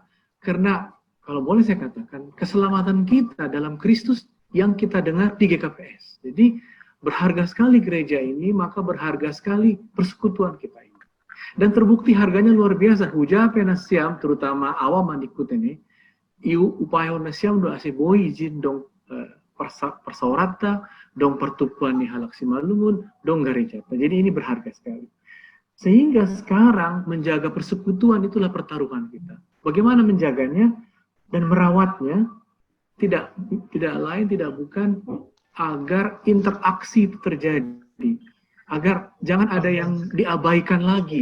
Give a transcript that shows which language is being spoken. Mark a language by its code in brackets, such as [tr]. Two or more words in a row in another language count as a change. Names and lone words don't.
[id] Karena kalau boleh saya katakan keselamatan kita dalam Kristus yang kita dengar di GKPS. Jadi berharga sekali gereja ini, maka berharga sekali persekutuan kita ini. Dan terbukti harganya luar biasa. [bts] Hujape nasiam, [id] terutama awam ikut ini, [bts] upaya nasiam do ase boy izin dong persaurata, dong pertukuan ni halaksi malumun, dong gereja. [id] Jadi ini berharga sekali. Sehingga sekarang menjaga persekutuan itulah pertaruhan kita. Bagaimana menjaganya dan merawatnya? Tidak lain, tidak bukan agar interaksi itu terjadi, agar jangan ada yang diabaikan lagi.